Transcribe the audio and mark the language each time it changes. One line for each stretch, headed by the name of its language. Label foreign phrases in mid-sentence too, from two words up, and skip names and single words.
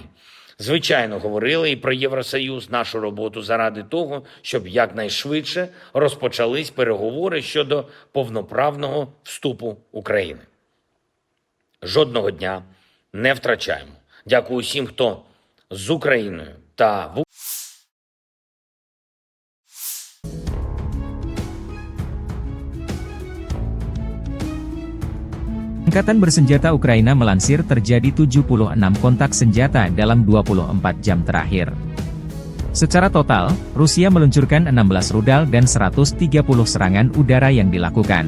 Ukrainian: Звичайно, говорили і про Євросоюз, нашу роботу заради того, щоб якнайшвидше розпочались переговори щодо повноправного вступу України. Жодного дня не втрачаємо. Дякую усім, хто з Україною та в
Indonesian: Angkatan bersenjata Ukraina melansir terjadi 76 kontak senjata dalam 24 jam terakhir. Secara total, Rusia meluncurkan 16 rudal dan 130 serangan udara yang dilakukan.